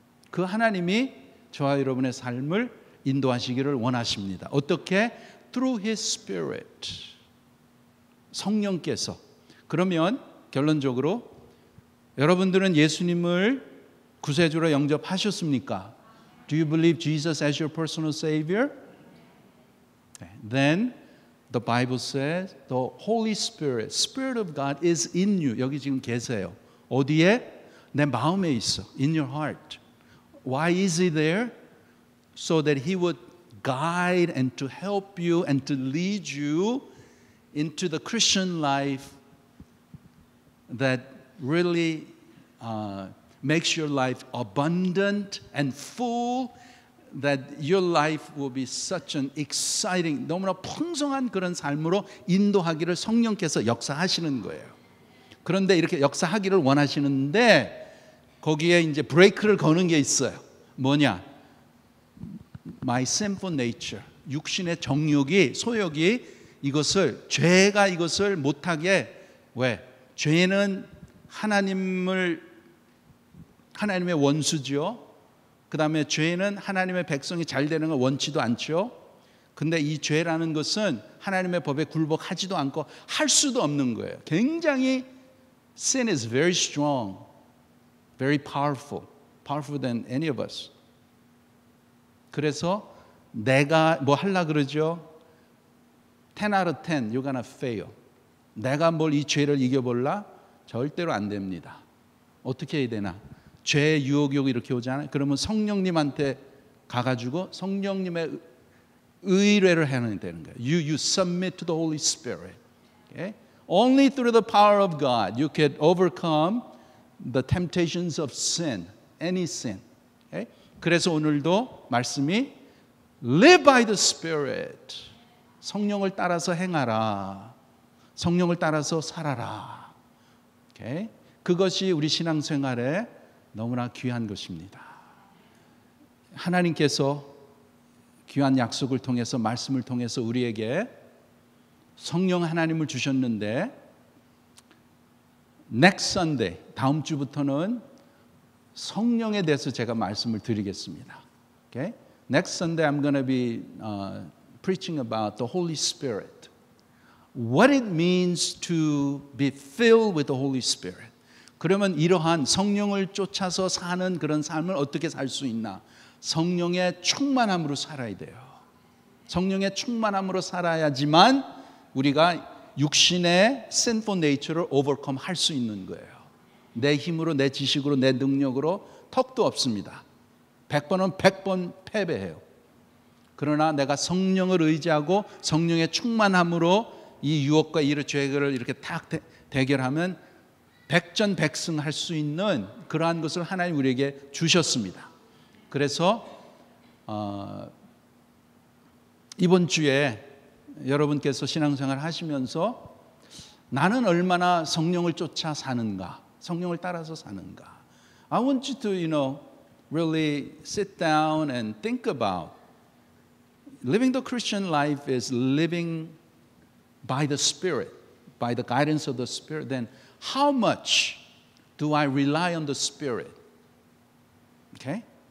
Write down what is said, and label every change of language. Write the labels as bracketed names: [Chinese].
[Korean] 그 하나님이 저와 여러분의 삶을 인도하시기를 원하십니다. 어떻게? [English] Through His Spirit. [Korean] 성령께서. 그러면 결론적으로 여러분들은 예수님을 구세주로 영접하셨습니까? [English] Do you believe Jesus as your personal Savior? Then the Bible says the Holy Spirit, Spirit of God is in you. [Korean] 여기 지금 계세요. 어디에? 내 마음에 있어. [English] In your heart. Why is He there? So that He would guide and to help you and to lead you into the Christian life that really makes your life abundant and full, that your life will be such an exciting, [Korean] 너무나 풍성한 그런 삶으로 인도하기를 성령께서 역사하시는 거예요. 그런데 이렇게 역사하기를 원하시는데 거기에 이제 브레이크를 거는 게 있어요. 뭐냐? [English] My sinful nature, [Korean] 육신의 정욕이, 소욕이 죄가 이것을 못하게. 왜? 죄는 하나님의 원수죠. 그 다음에 죄는 하나님의 백성이 잘 되는 걸 원치도 않죠. 근데 이 죄라는 것은 하나님의 법에 굴복하지도 않고 할 수도 없는 거예요. [English] 굉장히 sin is very strong, very powerful than any of us. [Korean] 그래서 내가 뭐 하려 그러죠? [English] 10 out of 10, you're gonna fail. [Korean] 내가 뭘 이 죄를 이겨볼라? 절대로 안 됩니다. 어떻게 해야 되나? 죄의 유혹이 이렇게 오잖아요. 그러면 성령님한테 가가지고 성령님의 의뢰를 해야 되는 거예요. [English] You submit to the Holy Spirit. Okay? Only through the power of God you can overcome the temptations of sin, any sin. Okay? [Korean] 그래서 오늘도 말씀이 [English] Live by the Spirit. [Korean] 성령을 따라서 행하라. 성령을 따라서 살아라. Okay? 그것이 우리 신앙생활에 너무나 귀한 것입니다. 하나님께서 귀한 약속을 통해서 말씀을 통해서 우리에게 성령 하나님을 주셨는데 [English] next Sunday, [Korean] 다음 주부터는 성령에 대해서 제가 말씀을 드리겠습니다. [English] Okay? Next Sunday I'm going to be preaching about the Holy Spirit. What it means to be filled with the Holy Spirit. [Korean] 그러면 이러한 성령을 쫓아서 사는 그런 삶을 어떻게 살 수 있나? 성령의 충만함으로 살아야 돼요. 성령의 충만함으로 살아야지만 우리가 육신의 sinful nature를 overcome 할 수 있는 거예요. 내 힘으로, 내 지식으로, 내 능력으로 턱도 없습니다. 100번은 100번 패배해요. 그러나 내가 성령을 의지하고 성령의 충만함으로 이 유혹과 이 죄를 이렇게 탁 대결하면 백전백승할 수 있는 그러한 것을 하나님 우리에게 주셨습니다. 그래서 이번 주에 여러분께서 신앙생활 하시면서 나는 얼마나 성령을 쫓아 사는가, 성령을 따라서 사는가. [English] I want you to, really sit down and think about living the Christian life is living by the Spirit, by the guidance of the Spirit. Then how much do I rely on the Spirit? Okay?